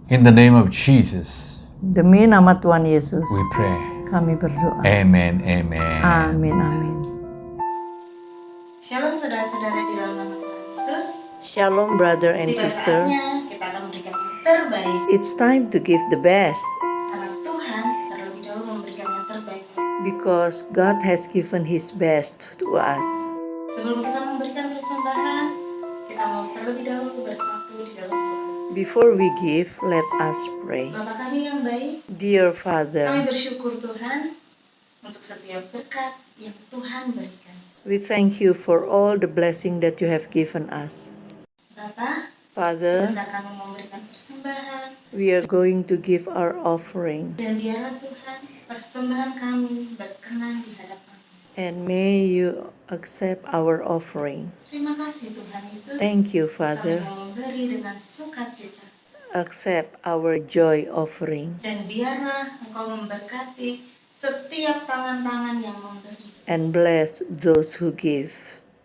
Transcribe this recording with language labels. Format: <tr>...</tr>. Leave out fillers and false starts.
<en>In the name of Jesus,</en> <id>Demi nama Tuhan Yesus,</id> <en>we pray.</en> <id>kami berdoa.</id> <en>Amen, amen.</en> <id>Amin, amin. Shalom saudara-saudara di dalam nama Tuhan Yesus.</id> <en>Shalom brother and</en> <id>Tiba</id> <en>sister.</en> <id>saatnya kita akan memberikan yang terbaik.</id> <en>It's time to give the best</en> <id>Karena Tuhan terlebih dahulu memberikan yang terbaik.</id> <en>because God has given His best to us.</en> <id>Sebelum kita memberikan persembahan, kita mau terlebih dahulu bersatu di dalam doa.</id> <en>Before we give, let us pray.</en> <id>Bapa kami yang baik,</id> <en>Dear</en> <id>kami</id> <en>Father,</en> <id>bersyukur Tuhan untuk setiap berkat yang Tuhan berikan.</id> <en>we thank you for all the blessing that you have given us.</en> <id>Bapa,</id> <en>Father,</en> <id>ketika kami memberikan persembahan,</id> <en>we are going to give our offering,</en> <id>dan biarlah Tuhan persembahan kami berkenan di hadapan.</id> <en>and may you accept our offering.</en> <id>Terima kasih Tuhan Yesus.</id> <en>Thank you,</en> <id>Kami</id> <en>Father.</en> <id>mau memberi dengan sukacita.</id> <en>Accept our joy offering,</en> <id>Dan biarlah Engkau memberkati setiap tangan-tangan yang memberi.</id> <en>and bless those who give.</en>